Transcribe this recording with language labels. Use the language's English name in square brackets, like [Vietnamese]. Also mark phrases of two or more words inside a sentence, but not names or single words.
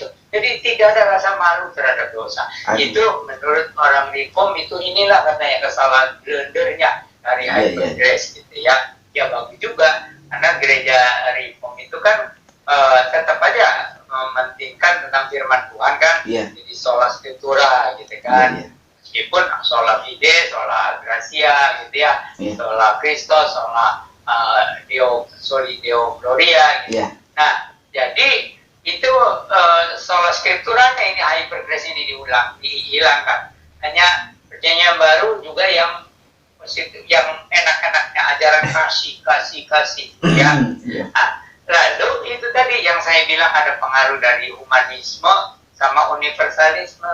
[Indonesian] Jadi tidak ada rasa malu terhadap dosa. Itu menurut orang Reform itu inilah katanya kesalahan blendernya dari hypergrace gitu ya. Ya bagus juga karena gereja Reform itu kan tetap aja mementingkan tentang firman Tuhan kan. Jadi [Latin] sola scriptura [Indonesian] gitu kan. Meskipun [Latin] sola fide, sola gracia [Indonesian] gitu ya, [Latin] sola Christos, sola Deo soli deo gloria gitu. [Indonesian] Iya. Nah, jadi itu [Latin] sola scripturanya [Indonesian] ini hypergrace ini dihilangkan. Hanya perjanjian baru juga yang enak-enaknya ajaran kasih ya. Iya. Lalu itu tadi yang saya bilang ada pengaruh dari humanisme sama universalisme.